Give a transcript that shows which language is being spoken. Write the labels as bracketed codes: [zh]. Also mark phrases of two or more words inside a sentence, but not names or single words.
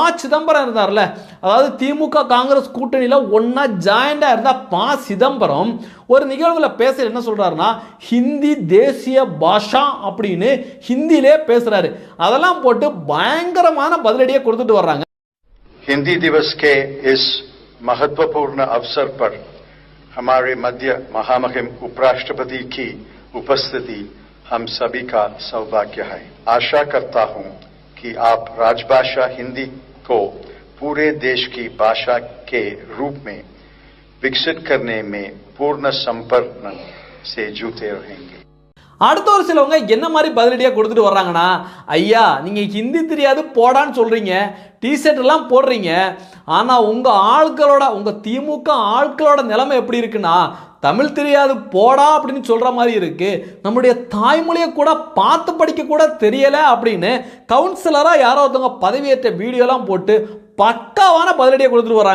[ta] சிதம்பரம் இருந்தார்ல, அதாவது திமுக காங்கிரஸ் கூட்டணியில் ஒன்றா ஜாயிண்டாக இருந்தால் ப. சிதம்பரம் ஒரு நிகழ்வுல பேச என்ன சொல்றாருன்னா, ஹிந்தி தேசிய பாஷா அப்படின்னு ஹிந்தியிலே பேசுறாரு. அதெல்லாம் போட்டு பயங்கரமான பதிலடியை கொடுத்துட்டு வர்றாங்க. [hi] हिंदी दिवस के इस महत्वपूर्ण अवसर पर हमारे मध्य महामहिम उपराष्ट्रपति की उपस्थिति हम सभी का सौभाग्य है. आशा करता हूं कि आप राजभाषा हिंदी को पूरे देश की भाषा के रूप में विकसित करने में पूर्ण संपर्क से जुटे रहेंगे. [ta] அடுத்த ஒரு சிலவங்க என்ன மாதிரி பதிலடியாக கொடுத்துட்டு வர்றாங்கன்னா, ஐயா நீங்கள் ஹிந்தி தெரியாது போடான்னு சொல்கிறீங்க, டிஷர்ட் எல்லாம் போடுறீங்க, ஆனால் உங்கள் ஆட்களோட, உங்கள் திமுக ஆட்களோட நிலைமை எப்படி இருக்குன்னா, தமிழ் தெரியாது போடா அப்படின்னு சொல்கிற மாதிரி இருக்கு, நம்முடைய தாய்மொழியை கூட பார்த்து படிக்க கூட தெரியலை அப்படின்னு கவுன்சிலராக யாரோ ஒருத்தவங்க பதவியேற்ற வீடியோலாம் போட்டு பக்காவான பதிலடியை கொடுத்துட்டு வராங்க.